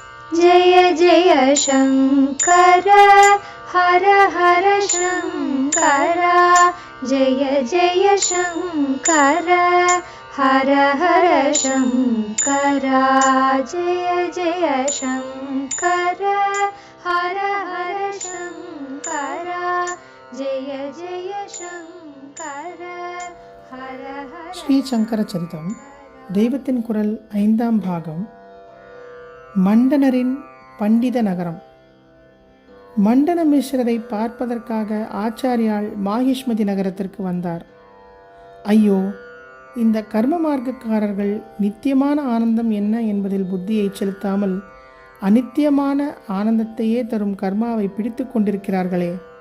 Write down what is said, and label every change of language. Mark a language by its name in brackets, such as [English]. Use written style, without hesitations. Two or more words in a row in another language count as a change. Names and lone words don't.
[Sanskrit] जय जय शङ्कर हर हर शङ्कर जय जय शङ्कर हर हर शङ्कर जय जय शङ्कर हर हर शङ्कर जय जय शङ्कर हर हर. [Tamil] ஸ்ரீ சங்கர சரிதம் தெய்வத்தின் குரல் 5ஆம் பாகம். மண்டனரின் பண்டித நகரம். மண்டன மிஸ்ரரை பார்ப்பதற்காக ஆச்சாரியால் மாஹிஷ்மதி நகரத்திற்கு வந்தார். ஐயோ, இந்த கர்ம மார்க்கக்காரர்கள் நித்தியமான ஆனந்தம் என்ன என்பதில் புத்தியை செலுத்தாமல் அநித்தியமான ஆனந்தத்தையே தரும் கர்மாவை பிடித்து கொண்டிருக்கிறார்களே.